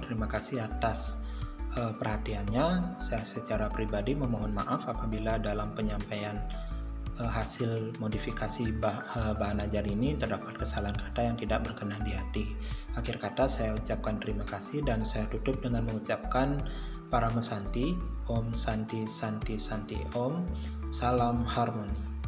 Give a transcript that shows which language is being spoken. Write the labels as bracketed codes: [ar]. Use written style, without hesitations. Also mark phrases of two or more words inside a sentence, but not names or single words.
[id] Terima kasih atas perhatiannya. Saya secara pribadi memohon maaf apabila dalam penyampaian hasil modifikasi bahan ajar ini terdapat kesalahan kata yang tidak berkenan di hati. Akhir kata saya ucapkan terima kasih dan saya tutup dengan mengucapkan Para Mesanti, [sa] Om Santi Santi Santi Om, [id] Salam Harmoni.